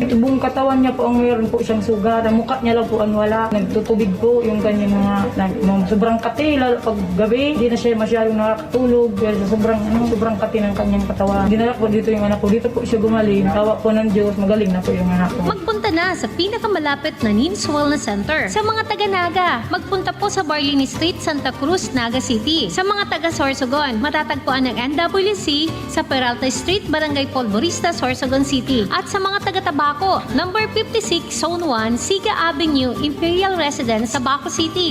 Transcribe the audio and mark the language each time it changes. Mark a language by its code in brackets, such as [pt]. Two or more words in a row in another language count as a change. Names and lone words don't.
[tl] Ito buong katawan niya po ang meron po siyang sugat. Ang mukha niya lang po ang wala. Nagtutubig po yung kanyang mga sobrang kati, lalo pag gabi. Hindi na siya masyadong nakakatulog dahil sa sobrang kati ng kanyang katawan. Dinala ko dito yung anak ko. Dito po siya gumaling. Tawa po ng Diyos, magaling na po yung anak ko. Magpunta na sa pinakamalapit na Ninis Wellness Center. Sa mga taga-Naga, magpunta po sa Barlini Street, Santa Cruz, Naga City. Sa mga taga-Sorsogon, matatagpuan ng NWC sa Peralta Street, Barangay Polvorista, Sorsogon City. At sa mga taga-Tabaco, number 56, Zone 1, Siga Avenue, Imperial Residence, Tabaco City.